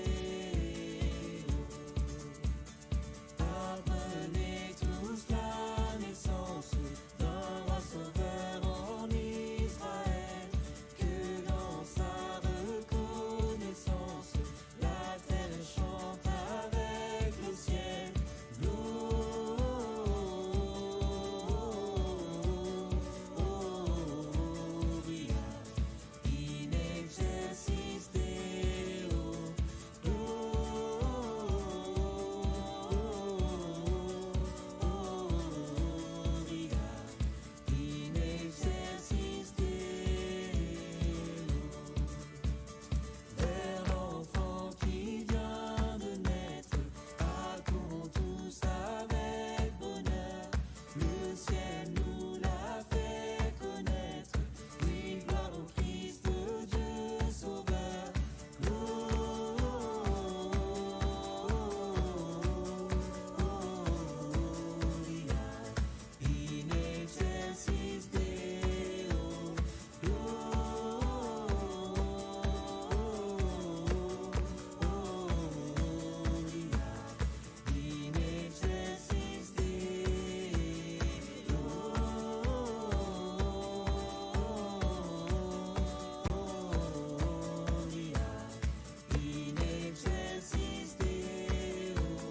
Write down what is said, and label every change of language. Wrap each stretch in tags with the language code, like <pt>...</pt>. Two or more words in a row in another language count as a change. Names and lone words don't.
<fr>Apprenez tous la naissance d'un roi sauveur en Israël, que dans sa reconnaissance, la terre chante avec le ciel.</fr> <la>Gloria in exercice Deo. Gloria in exercice Deo.</la> <fr>Vers l'enfant qui vient de naître, accourons tous avec bonheur. Le ciel nous l'a fait connaître. Oui, gloire au Christ, Dieu sauveur.</fr> <la>Gloria in exercice Deo. Gloria in exercice Gloria in exercice Deo.</la>